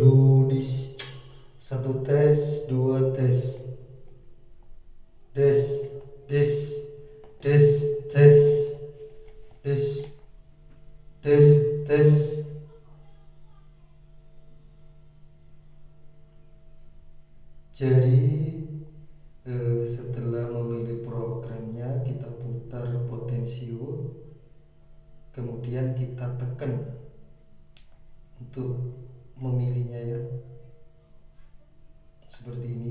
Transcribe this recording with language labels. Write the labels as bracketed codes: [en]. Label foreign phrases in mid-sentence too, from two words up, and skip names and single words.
[id] lu dis satu, tes dua, tes des des des tes des des tes. Jadi setelah memilih programnya, kita putar potensio, kemudian kita tekan untuk memilihnya ya, seperti ini.